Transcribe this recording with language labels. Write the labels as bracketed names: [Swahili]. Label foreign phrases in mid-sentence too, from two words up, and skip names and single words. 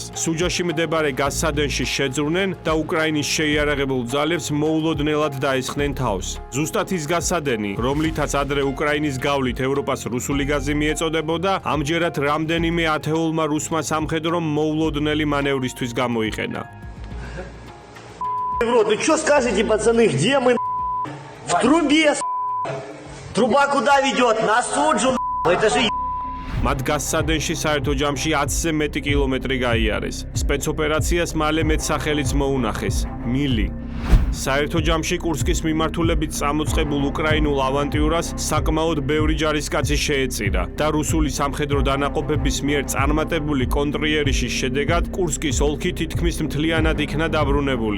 [Georgian] სუჯაში მდებარე გაზსადენში შეძრნენ და უკრაინის შეიარაღებულ ძალებს მოულოდნელად დაესხნენ თავს. ზუსტად ის გაზსადენი, რომლითაც ადრე უკრაინის გავლით ევროპას რუსული გაზი მიეწოდებოდა, ამჯერად რამდენიმე ათეულმა რუსმა სამხედრომ მოულოდნელი მანევრისთვის გამოიყენა. [Russian] Ну что скажете, пацаны, где мы? В трубе, Труба куда ведет? На суджу, это же [Georgian] მათ გაზსადენში საერთო ჯამში 10-ზე მეტი კილომეტრი გაიარეს. სპეცოპერაციას მალე მეტსახელიც მოუნახეს მილი. საერთო ჯამში კურსკის მიმართულებით წამოწყებულ უკრაინულ ავანტიურას საკმაოდ ბევრი ჯარისკაცი შეეწირა და რუსული სამხედრო დანაყოფების მიერ წარმატებული კონტრიერიშის შედეგად კურსკის ოლქი თითქმის მთლიანად იქნა დაბრუნებული.